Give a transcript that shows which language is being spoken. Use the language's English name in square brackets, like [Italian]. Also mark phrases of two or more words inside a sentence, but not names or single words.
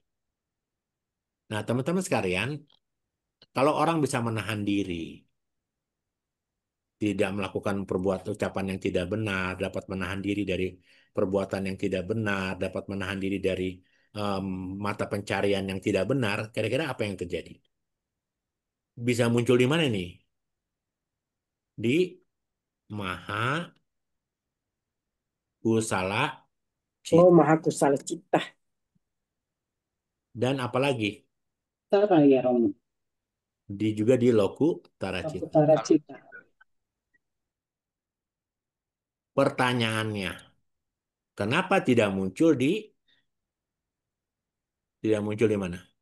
[Indonesian] Nah teman-teman sekalian, kalau orang bisa menahan diri, tidak melakukan perbuatan ucapan yang tidak benar, dapat menahan diri dari perbuatan yang tidak benar, dapat menahan diri dari em, mata pencarian yang tidak benar, kira-kira apa yang terjadi? Bisa muncul di mana nih? Di [Pali] maha kusala [Indonesian] Oh, cita. [Pali] Maha Kusala Cita. [Indonesian] Dan apalagi? Tara ya Romo. Juga di [Pali] loku tara cita. Utara cita. [Indonesian] Pertanyaannya, kenapa tidak muncul di mana?